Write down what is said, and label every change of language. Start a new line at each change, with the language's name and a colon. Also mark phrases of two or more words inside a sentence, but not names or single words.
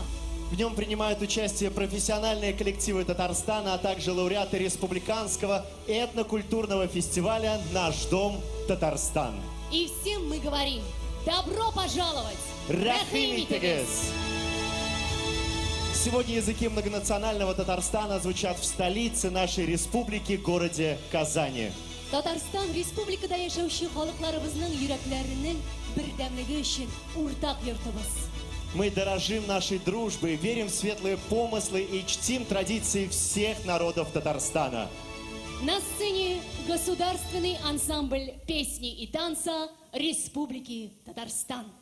Russian: В нем принимают участие профессиональные коллективы Татарстана, а также лауреаты республиканского этнокультурного фестиваля «Наш дом Татарстан». И всем мы говорим: добро пожаловать!
Tatar: Рахимитегес!
Russian: Сегодня языки многонационального Татарстана звучат в столице нашей республики, городе Казани.
Tatar: Татарстан республикада яшаучы халыкларыбызның йөрәкләренең бердәмлеге өчен уртак йортыбыз.
Russian: Мы дорожим нашей дружбой, верим в светлые помыслы и чтим традиции всех народов Татарстана. На сцене государственный ансамбль песни и танца Республики Татарстан.